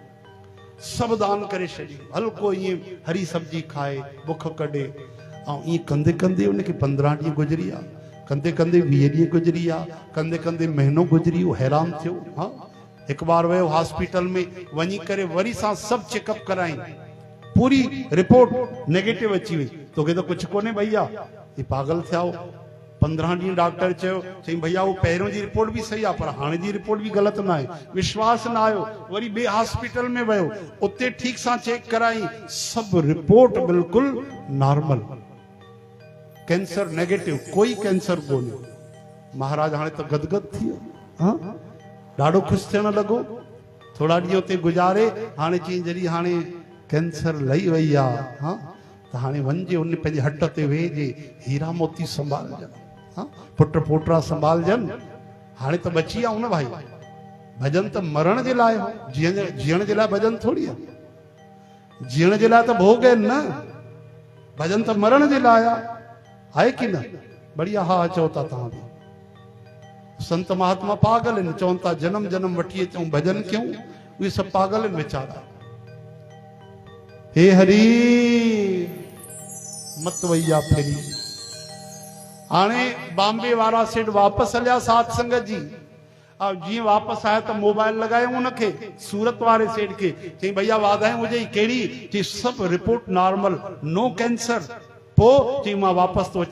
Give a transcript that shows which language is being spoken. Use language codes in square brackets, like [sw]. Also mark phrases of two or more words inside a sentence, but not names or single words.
[sd] सभु दान करे छॾियो हल्को ईअं हरी सब्जी खाए बुख कढे ऐं ईअं कंदे कंदे उनखे 15 ॾींहं गुज़री विया कंदे कंदे 20 ॾींहं गुज़री विया कंदे कंदे महीनो गुज़री वियो हैरान थियो हा हिकु बार वियो हॉस्पिटल में वञी करे वरी सां सभु चेकअप कराई पूरी [en] report negative [sd] अची वई तोखे त कुझु कोन्हे भैया ही पागल थिया हो 15 ॾींहं डॉक्टर चयो चई भैया वो पहिरियों जी रिपोर्ट भी सही आहे पर हाणे जी रिपोर्ट भी ग़लति न आहे विश्वास न आयो वरी ॿिए हॉस्पिटल में वियो उते ठीक सां चेक कराई सभु रिपोर्ट बिल्कुलु नॉर्मल [en] cancer negative [sd] कोई कैंसर कोन्हे महाराज हाणे त गदगद थी वियो हाँ ॾाढो ख़ुशि थियण लॻो थोरा ॾींहं उते गुज़ारे हाणे चई जॾहिं हाणे कैंसर लही वई आहे हाँ त हाणे वञिजे उन पंहिंजे हट ते वेहिजे हीरा मोती संभालजनि हाँ पुट पोटरा संभालजनि हाणे त बची विया न भाई भजन त मरण जे लाइ हो जीअण जे लाइ भजन थोड़ी आहे जीअण जे लाइ त भोग आहिनि न भजन त मरण जे लाइ आहे कि न बढ़िया हा चओ था तव्हां बि संत महात्मा पागल आहिनि चवनि था जन्म जन्म वठी अचूं भजन कयूं उहे सभु पागल आहिनि वीचारा हे हरी मत वैया फेरी हाणे बॉम्बे वारा सेठ वापसि हलिया साध संगत जी जीअं वापसि आया त मोबाइल लगायूं उनखे सूरत वारे सेठ खे चई भैया वाधायूं हुजे कहिड़ी चई सभु [en] report normal no cancer [sd] पोइ चई मां वापसि थो